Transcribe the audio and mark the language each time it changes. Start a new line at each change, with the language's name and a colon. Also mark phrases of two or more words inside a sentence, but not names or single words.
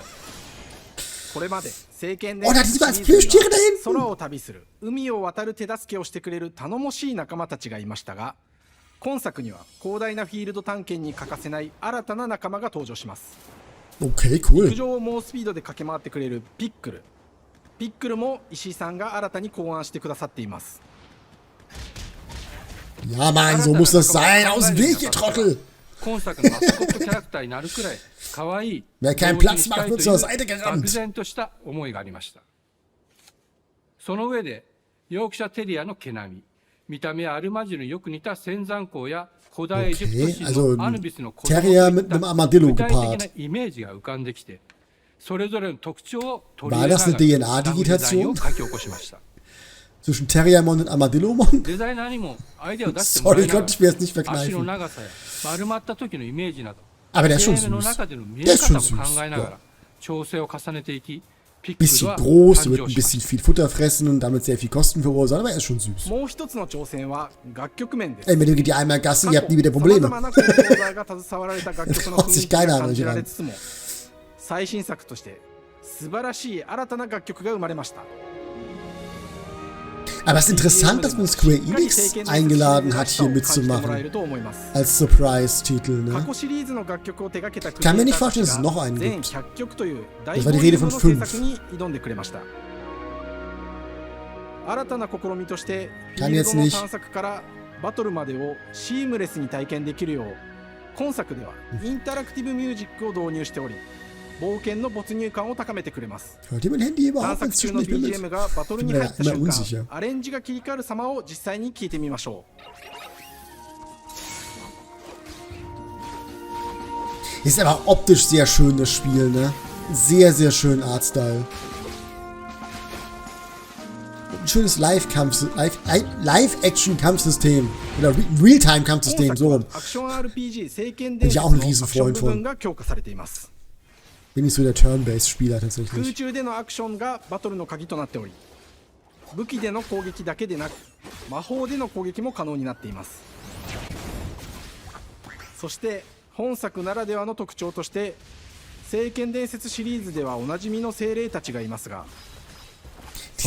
Japanese: これまで聖剣伝説シリーズには空を旅する、海を渡る手助けをしてくれる頼もしい仲間たちがいましたが、今作には広大なフィールド探検に欠かせない新たな仲間が登場します。陸上を猛スピードで駆け回ってくれるピックル。ピックルも石井さんが新たに考案してくださっています。
German: Ja, Mann, so muss das sein. Aus dem Weg, ihr Trottel.
Japanese: 今作のマスコットキャラクターになるくらい可愛い
German: Wer keinen Platz macht, wird zur Seite
Japanese: 漠
German: gerammt.
Japanese: 然とした思いがありました。その上でヨークシャテリアの毛並み、見た目はアルマジルによく似た仙山港や古代エジプト神のアヌビスの子供といった具体的なイメージが浮かんできて、それぞれの特徴を取り入れながらスタッフデザインを書き起こしました。
German: Zwischen Terriermon und Armadillomon?
Japanese: デザイナーにもアイデアを出してもらいながら
German: Sorry, konnte ich mir jetzt nicht
Japanese: 足の
German: verkneifen.
Japanese: 長さや丸まった時のイメージなど、
German: Aber der ist schon
Japanese: ゲームの
German: süß.
Japanese: 中での見え
German: Der ist
Japanese: 方
German: schon
Japanese: も考
German: süß.
Japanese: えなが
German: Ja.
Japanese: ら調整を重ねていき、ピックル
German: Bisschen
Japanese: は
German: groß,
Japanese: 誕
German: wird
Japanese: 生
German: ein
Japanese: しまし
German: bisschen viel Futter fressen und damit sehr viel Kosten verursachen, aber er ist schon süß.
Japanese: もう一つの挑戦は楽曲面です。
German: Ey, mit dem geht ihr einmal Gassi, ihr habt nie wieder Probleme.
Japanese: 様々なコンポーザーが携わられた楽曲の雰囲気が感じられつつも、最新作として素晴らしい新たな楽曲が生まれました。
German: Aber es ist interessant, dass man Square Enix eingeladen hat, hier mitzumachen. Als Surprise-Titel, ne? Ich kann mir nicht vorstellen, dass es noch einen gibt. Das war die Rede von 5.
Japanese: 新たな試みとしてフ
German: Kann
Japanese: ィール
German: jetzt
Japanese: ドの
German: nicht.
Japanese: 探索からバトルまでをシームレスに体験できるよう、今作ではインタラクティブミュージックを導入しており、冒険の没入感を高めてくれます。
German: Hört ihr mein Handy
Japanese: 探
German: überhaupt
Japanese: 索中の
German: inzwischen nicht mehr
Japanese: BGM
German: mit?
Japanese: がバトル
German: Ich
Japanese: に
German: bin
Japanese: 入
German: da
Japanese: った
German: immer
Japanese: 瞬
German: unsicher.
Japanese: 間、アレンジが切り替わる様を実際に聞いてみましょう。
German: Ist aber optisch sehr schön, das Spiel, ne? Sehr, sehr schön Artstyle. Ein schönes Live-Action-Kampfsystem. Oder Realtime-Kampfsystem, so rum.
Japanese: アクション RPG 聖剣
German: Bin
Japanese: 伝
German: ich
Japanese: 説
German: auch ein
Japanese: のアクション
German: Riesenfreund
Japanese: 部分
German: von.
Japanese: が強化されています。
German: Bin ich so der Turn-Based-Spieler
Japanese: 空
German: tatsächlich.
Japanese: 中でのアクションがバトルの鍵となっており、武器での攻撃だけでなく魔法での攻撃も可能になっています。そして本作ならではの特徴として、聖剣伝説シリーズではおなじみの精霊たちがいますが、そ